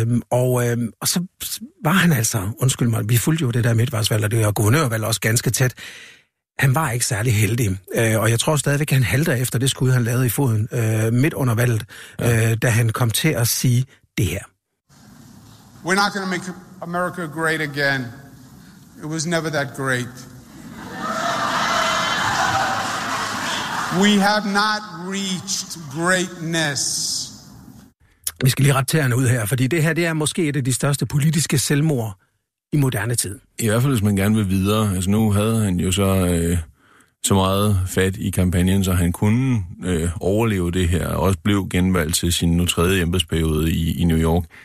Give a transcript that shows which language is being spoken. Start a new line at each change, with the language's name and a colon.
Danish: Og så var han altså, undskyld mig, vi fulgte jo det der midtvejsvalg, og det var guvernørvalg også ganske tæt. Han var ikke særlig heldig, og jeg tror stadigvæk, han halter efter det skud, han lavede i foden midt under valget, da han kom til at sige det her.
English: We're not going to make America great again. It was never that great. We have not reached greatness.
Danish: Vi skal lige rette tæerne ud her, fordi det her det er måske et af de største politiske selvmord i moderne tid. I hvert fald, hvis man gerne vil videre. Altså, nu havde han jo så så meget fat i kampagnen, så han kunne overleve det her, og også blev genvalgt til sin nu tredje embedsperiode i New York.